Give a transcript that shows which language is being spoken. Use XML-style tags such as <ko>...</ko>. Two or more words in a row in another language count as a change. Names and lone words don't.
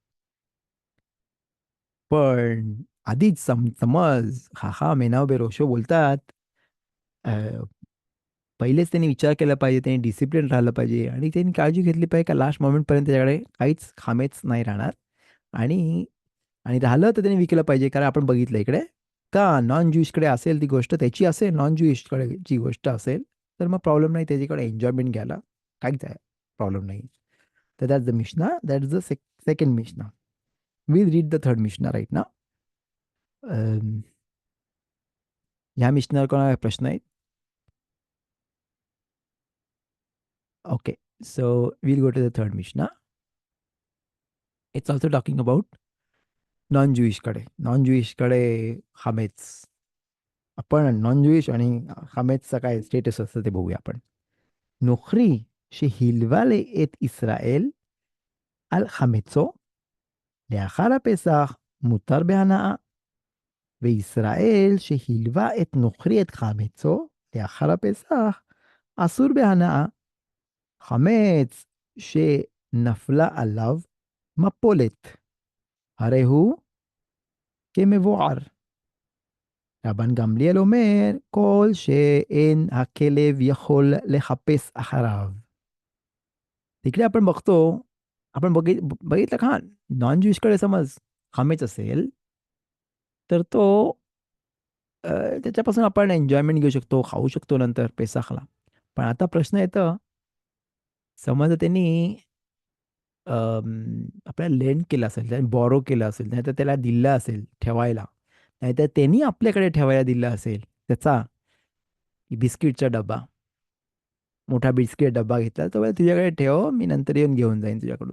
<mr>पण आधीच समज हा हा मेनाव बेरोशो बोलतात, अ, पहिलेच त्यांनी विचार केला पाहिजे, त्यांनी डिसिप्लिन राहिलं पाहिजे, आणि त्यांनी काळजी घेतली पाहिजे का</mr> <en>last moment पर्यंत</en> <mr>त्याच्याकडे काहीच खामेच नाही राहणार. आणि आणि राहिलं तर त्यांनी विकलं पाहिजे, कारण आपण बघितलं इकडे का</mr> <en>non Jews कडे</en> <mr>असेल ती गोष्ट त्याची असेल,</mr> <en>non Jews कडे</en> <mr>जी गोष्ट असेल, तर मग प्रॉब्लेम नाही त्याच्याकडे एन्जॉयमेंट घ्यायला, काहीच आहे प्रॉब्लेम नाही.</mr> <en>तर that's the Mishna, that's the second Mishna. we'll read the third Mishna right ना.</en> <mr>ह्या मिशनावर कोणाला प्रश्न आहेत? ओके,</mr> <en>so we'll go to the third Mishna. it's also talking about non Jewish कडे. non Jewish कडे</en> <mr>हामेच. आपण</mr> <en>non Jewish</en> <mr>आणि खामेचचा काय स्टेटस असतं ते बघूया आपण.</mr> <he>נוכרי שהלווה את ישראל על חמצו לאחר הפסח מותר בהנאה, וישראל שהלווה את נוכרי את חמצו לאחר הפסח אסור בהנאה. חמץ שנפלה עליו מפולת, הרי הוא כמבוער. רבן גמליאל אומר, כל שאין הכלב יכול לחפש אחריו.</he> <mr>तिकडे आपण बघतो, आपण बघितलं का,</mr> <en>non Jews कडे</en> <mr>समज खामेच असेल, तर तो त्याच्यापासून आपण एन्जॉयमेंट घेऊ शकतो, खाऊ शकतो नंतर पेसाखला. पण आता प्रश्न येतं, समज त्यांनी आपल्याला लेंड केलं असेल, त्याने बॉरो केलं असेल, नाहीतर त्याला दिलं असेल ठेवायला, नाहीतर त्यांनी आपल्याकडे ठेवायला दिलं असेल त्याचा बिस्किटचा डबा, मोठा बिस्किट डब्बा घेतला, तो बोलला, तुझ्याकडे ठेव, मी नंतर येऊन घेऊन जाईन तुझ्याकडून.</mr>